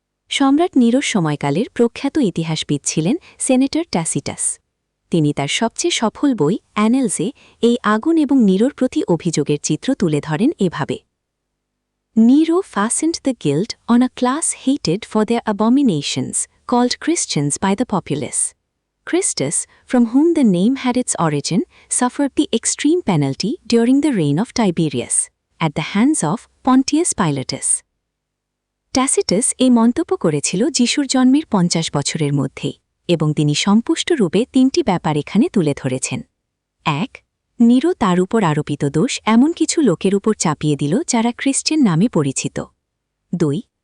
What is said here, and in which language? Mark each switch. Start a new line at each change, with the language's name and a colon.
Bangla: সম্রাট নিরোর সময়কালের প্রখ্যাত ইতিহাসবিদ ছিলেন সেনেটর ট্যাসিটাস। তিনি তার সবচেয়ে সফল বই অ্যানেলসে এই আগুন এবং নিরোর প্রতি অভিযোগের চিত্র তুলে ধরেন এভাবে:
English: Nero fastened the guilt on a class hated for their abominations, called Christians by the populace. Christus, from whom the name had its origin, suffered the extreme penalty during the reign of Tiberius, at the hands of Pontius Pilatus.
Bangla: Tacitus এই মন্তব্য করেছিল যিশুর জন্মের 50 বছরের মধ্যেই, এবং তিনি সম্পুষ্টরূপে 3টি ব্যাপার এখানে তুলে ধরেছেন। 1. নিরো তার উপর আরোপিত দোষ এমন কিছু লোকের উপর চাপিয়ে দিল যারা খ্রিস্টান নামে পরিচিত। 2.